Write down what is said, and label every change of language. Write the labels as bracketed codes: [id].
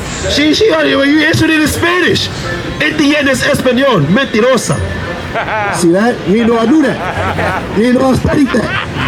[en] She you answered it in Spanish. [es] Entiendes español, mentirosa. [en] See that? You didn't know I knew that. You didn't know I studied that.